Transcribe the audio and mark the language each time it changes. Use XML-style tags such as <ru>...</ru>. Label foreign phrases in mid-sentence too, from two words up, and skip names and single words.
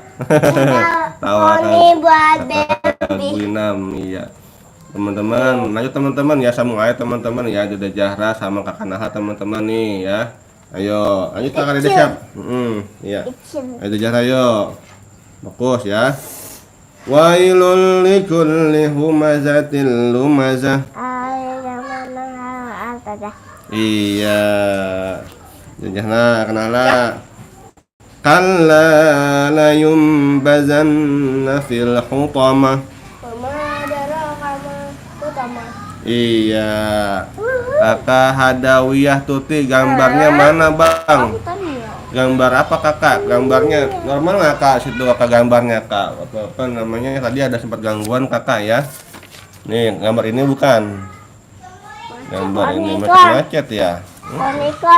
<id>Tawa kakak Guinam, iya teman-teman, lanjut teman-teman ya, sambung aja teman-teman ya, Duda Jahra sama kakak Naha teman-teman nih ya, ayo lanjut kakak Dede siap, iya, ayo Jahra yuk. Fokus ya.</id> <ar>ويل لكل همزة لمزة.</ar> <id>Iya. Jahna kenala.</id> <ar>كلا لينبذن في الحطمة.</ar> <id>Iya. Kakak Hadawiyah Tuti gambarnya mana bang? Gambar apa kakak? Gambarnya normal nggak kak? Situ kakak gambarnya kak? Apa namanya? Tadi ada sempat gangguan kakak ya. Nih gambar ini bukan. Gambar ini macet ya. Ponikon.</id>